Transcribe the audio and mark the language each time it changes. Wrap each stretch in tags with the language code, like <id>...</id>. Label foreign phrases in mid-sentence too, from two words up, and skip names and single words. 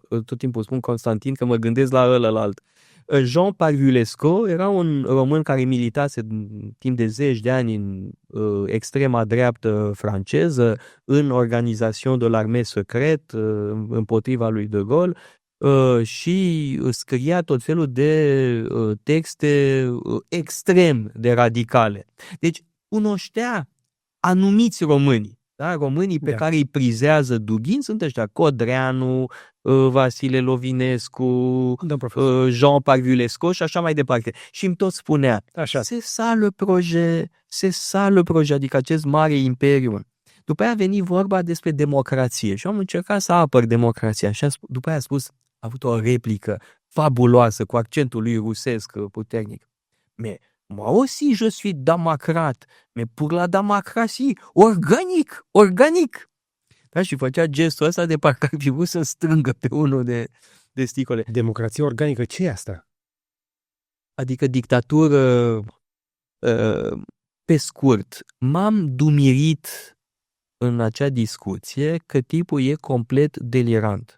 <ro>Tot timpul spun Constantin că mă gândesc la ălălalt. Jean Parvulescu era un român care militase timp de 10 de ani în extrema dreaptă franceză, în Organisation de l'Armée Secrète, împotriva lui de Gaulle, și scria tot felul de texte extrem de radicale. Deci cunoștea anumiți români. Da? Românii pe care îi prizează Dughin sunt ăștia: Codreanu, Vasile Lovinescu, Jean Parvulescu și așa mai departe. Și îmi tot spunea,</ro> <fr>c'est ça le projet,</fr> <ro>adică acest mare imperiu. După aia a venit vorba despre democrație și am încercat să apăr democrația. Și după aia a spus, a avut o replică fabuloasă cu accentul lui rusesc puternic.</ro> <fr>Moi aussi je suis démocrate, mais pour la démocratie organic.</fr> <ro>Da, și făcea gestul ăsta de parcă ar fi vrut să strângă pe unul de sticole. Democrație organică, ce e asta? Adică dictatură, pe scurt. M-am dumirit în acea discuție că tipul e complet delirant.</ro>